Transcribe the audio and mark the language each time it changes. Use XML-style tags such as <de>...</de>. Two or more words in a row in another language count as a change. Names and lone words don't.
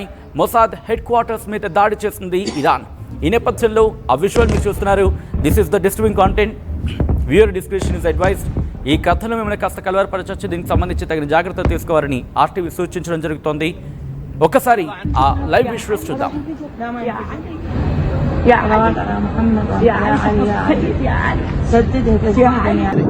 <te>మొసాద్ హెడ్ క్వార్టర్స్ మీద దాడి చేస్తుంది ఇరాన్. ఈ నేపథ్యంలో ఆ విజువల్ మీరు చూస్తున్నారు.</te> <en>this is the disturbing content. viewer description is advised.</en> <te>ఈ కథను మిమ్మల్ని కాస్త కలవరపరచవచ్చు. దీనికి సంబంధించి తగిన జాగ్రత్తలు తీసుకోవాలని ఆర్టీవీ సూచించడం జరుగుతోంది. ఒక్కసారి ఆ</te> <en>live visuals</en> <te>చూద్దాం.</te> <ar>يا علي يا محمد يا علي يا علي يا علي سددها تسديدا يا علي.</ar>